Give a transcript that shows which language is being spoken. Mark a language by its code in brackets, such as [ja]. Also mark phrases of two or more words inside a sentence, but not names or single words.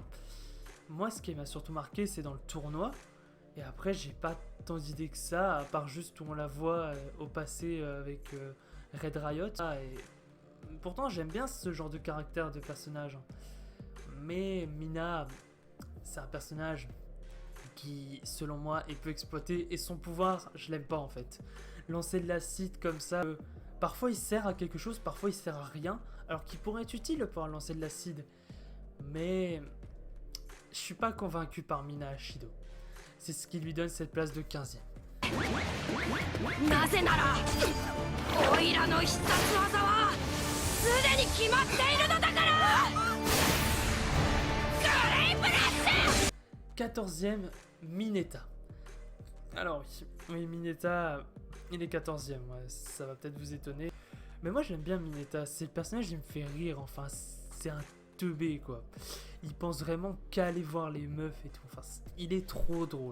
[fr] Moi ce qui m'a surtout marqué c'est dans le tournoi, et après j'ai pas tant d'idées que ça, à part juste où on la voit au passé avec Red Riot, et pourtant j'aime bien ce genre de caractère de personnage, mais Mina c'est un personnage qui selon moi est peu exploité, et son pouvoir je l'aime pas en fait. Lancer de l'acide comme ça, parfois il sert à quelque chose, parfois il sert à rien, alors qu'il pourrait être utile de pouvoir lancer de l'acide, mais je suis pas convaincu par Mina Ashido. C'est ce qui lui donne cette place de 15ème. [ja] なぜならオイラの必殺技はすでに決まっているのだから。グレイプラッシュ。 [fr] 14ème, Mineta. Alors oui, Mineta, il est 14ème, ouais, ça va peut-être vous étonner. Mais moi j'aime bien Mineta, c'est le personnage, il me fait rire, enfin c'est un teubé quoi. Il pense vraiment qu'à aller voir les meufs et tout, enfin il est trop drôle.